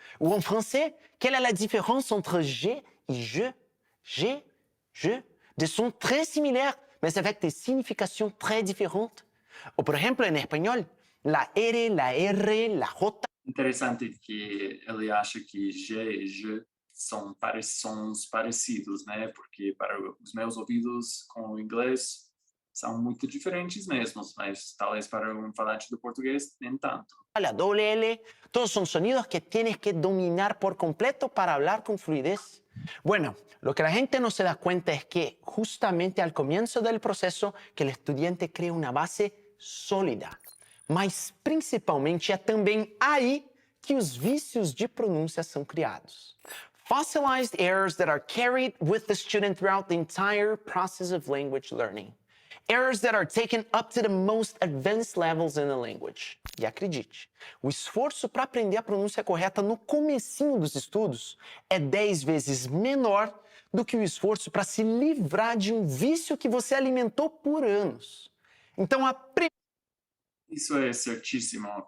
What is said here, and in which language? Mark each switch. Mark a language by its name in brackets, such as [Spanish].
[Portuguese] Ou em français, [French] quelle est la différence entre G e je? G, je, des sons très similaires, mais avec des significations très différentes. [Portuguese] Ou, por exemplo, em espanhol, [Spanish] la R, la R, la J. [Portuguese] Interessante que ele acha que G e J são sons parecidos, né? Porque para os meus ouvidos com o inglês são muito diferentes mesmo, mas talvez para um falante do português nem tanto. [Spanish] La doble L, todos son sonidos que tienes que dominar por completo para hablar con fluidez. Bueno, lo que la gente no se da cuenta es que justamente al comienzo del proceso que el estudiante crea una base sólida. [Portuguese] Mas principalmente é também aí que os vícios de pronúncia são criados. [English] Fossilized errors that are carried with the student throughout the entire process of language learning. Errors that are taken up to the most advanced levels in the language. [Portuguese] E acredite, o esforço para aprender a pronúncia correta no comecinho dos estudos é 10 vezes menor do que o esforço para se livrar de um vício que você alimentou por anos. Então, Isso é certíssimo.